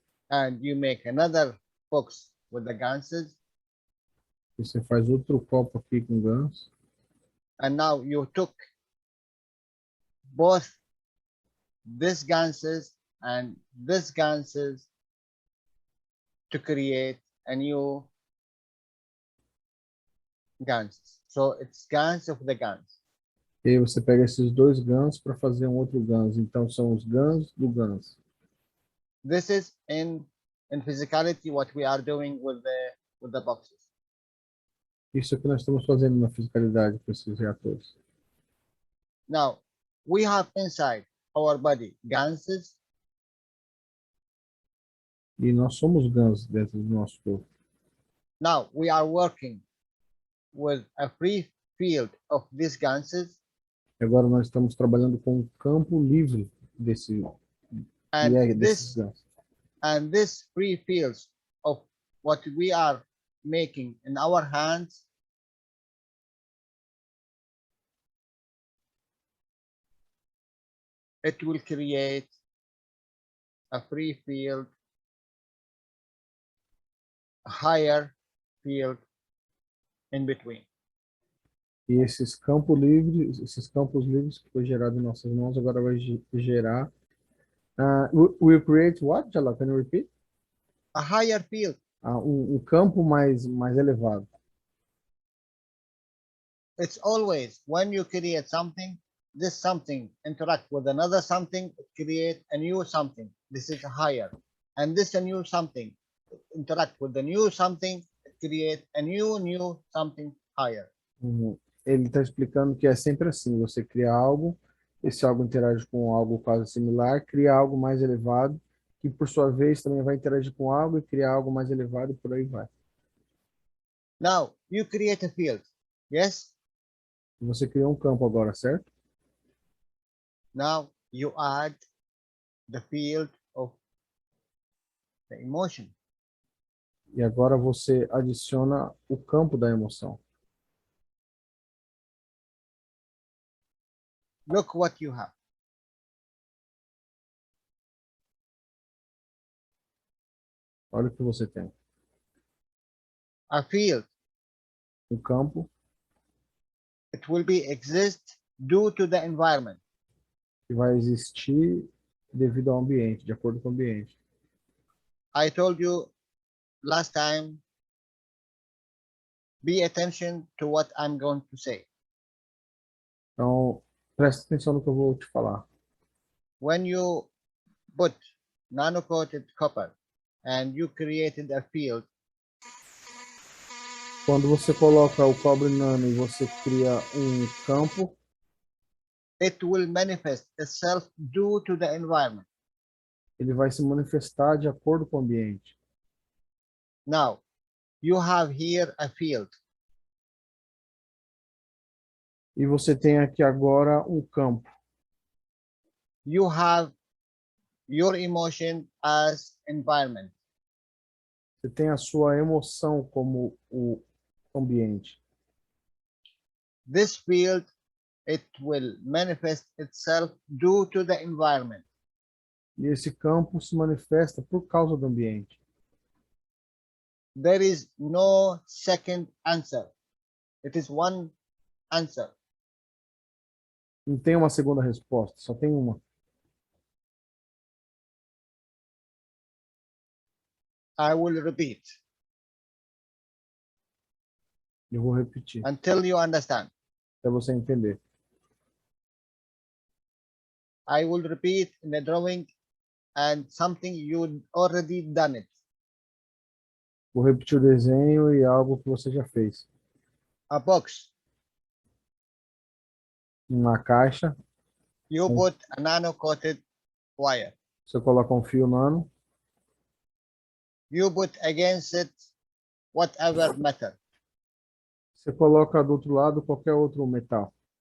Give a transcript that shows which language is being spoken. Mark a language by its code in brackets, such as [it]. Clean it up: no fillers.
[en] And you make another box with the ganses, [pt] E você faz outro copo aqui com ganso. [en] and now you took both this ganses and this ganses to create a new GANs. So it's GANs of the GANs. [pt] E aí você pega esses dois GANs para fazer um outro GANs. Então são os GANs do GANs. [en] This is in physicality what we are doing with the boxes. [pt] Isso é o que nós estamos fazendo na fiscalidade com esses reatores. [en] Now we have inside our body ganses, [pt] E nós somos GANs dentro do nosso corpo. [en] now we are working with a free field of these ganses, [pt] E agora nós estamos trabalhando com um campo livre desse, [en] and [pt] desses GANs. [en] and this free fields of what we are making in our hands it will create a free field, a higher field in between. [pt] E esses campos livres que foi gerado em nossas mãos, agora vai gerar. [en] Will create what, Jalal? Can you repeat? A higher field. [pt] Um campo mais elevado. [en] It's always when you create something, this something interact with another something, create a new something. This is higher. And this a new something interact with the new something, create a new something higher. [pt] Ele está explicando que é sempre assim, você cria algo, esse algo interage com algo quase similar, cria algo mais elevado, que por sua vez também vai interagir com algo e criar algo mais elevado e por aí vai. [en] Now, you create a field, yes? [pt] Você criou um campo agora, certo? [en] Now, you add the field of the emotion. [pt] E agora você adiciona o campo da emoção. [en] Look what you have. [pt] Olha o que você tem. [en] A field, [pt] Campo [en] it will be exist due to the environment. [pt] que vai existir devido ao ambiente, de acordo com o ambiente. [en] I told you last time, be attention to what I'm going to say. [pt] Então, presta atenção no que eu vou te falar. [en] When you put nano-coated copper and you created a field, [pt] Quando você coloca o cobre nano e você cria um campo, [en] it will manifest itself due to the environment. [pt] ele vai se manifestar de acordo com o ambiente. [en] Now, you have here a field. [pt] E você tem aqui agora um campo. [en] You have your emotion as environment. [pt] Você tem a sua emoção como o ambiente. [en] This field, it will manifest itself due to the environment. [pt] E esse campo se manifesta por causa do ambiente. [en] There is no second answer. It is one answer. [pt] Não tem uma segunda resposta, só tem uma. [en] I will repeat [pt] Eu vou repetir, [en] until you understand. [pt] para você entender. [en] I will repeat in the drawing and something you already done it. [pt] Vou repetir o desenho e algo que você já fez. [en] A box, [pt] Na caixa, [en] you put a nano-coated wire. [pt] você coloca um fio nano, [en] You put against it whatever metal. [pt] você coloca do outro lado qualquer outro metal.